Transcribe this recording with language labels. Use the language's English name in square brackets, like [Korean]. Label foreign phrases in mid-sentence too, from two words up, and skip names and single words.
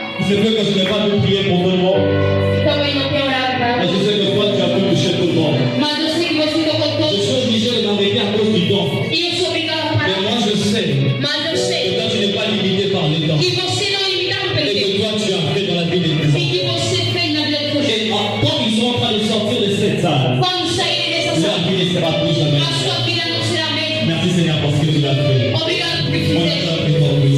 [French] se peut que je n'ai pas pu prier pour tout le monde. [Portuguese] Também não tem orado para [French] Mais je sais que toi, tu as pu toucher tout le monde. [Portuguese] Mas eu sei que você tocou [French] Je [Portuguese] todos. [French] suis obligé de m'arrêter à cause du don. [Portuguese] E eu sou obrigada a [French] Mais [Portuguese] parar. [French] moi, je sais [Portuguese] Mas eu [French] que [Portuguese] sei [French] toi, tu n'es pas limité par les dons. [Portuguese] que você não é limitado pelo [French] Et que [Portuguese] tempo. [French] toi, tu as fait dans la vie des [Portuguese] E [French] gens. [Portuguese] que você fez na vida de você. [French] Et quand ils sont en train de sortir de cette salle, [Portuguese] Quando saírem dessa [French] leur [Portuguese] sala, [French] vie ne sera plus jamais. [Portuguese] a sua vida não será a mesma. [French] Merci Seigneur parce que tu l'as fait. [Portuguese] Obrigado por que [French] On [Portuguese] fizeste. [French] t'a fait pour lui.